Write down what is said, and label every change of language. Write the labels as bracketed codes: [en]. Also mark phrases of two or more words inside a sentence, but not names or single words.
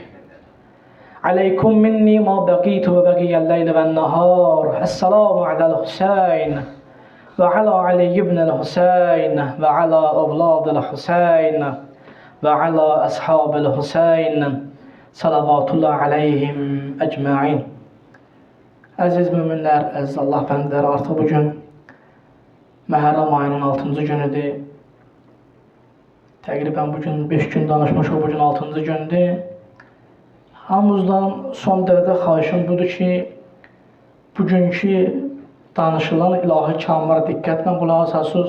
[ar] عليكم مني ما بقيت وبقي الليل والنهار. السلام على الحسين وعلى علي بن الحسين وعلى أولاد الحسين وعلى أصحاب الحسين صلوات الله عليهم ecmaîn. [az] Əziz müminlər, əziz Allah bəndələri, artıq bugün Məhərrəm ayının 6-cı günüdür. Təqribən bugün 5 gün danışmışıq, bugün 6-cı gündür. Hamımızdan son dərəcə xahişim budur ki, bugünkü danışılan ilahi kəlamlara diqqətlə qulaq asasınız.